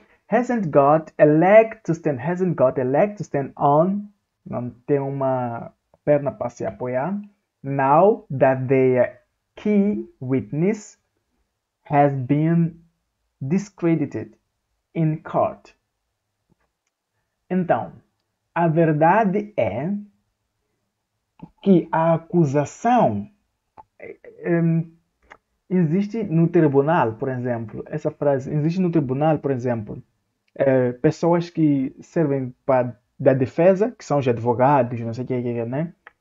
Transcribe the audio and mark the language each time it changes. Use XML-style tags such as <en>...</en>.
<en>Hasn't got a leg to stand on,</en> <pt>não tem uma perna para se apoiar.</pt> <en>Now that their key witness has been discredited in court.</en> <pt>Então, a verdade é que a acusação existe no tribunal, por exemplo. Essa frase, existe no tribunal, por exemplo, pessoas que servem da defesa, que são os advogados, não sei o que, né?</pt>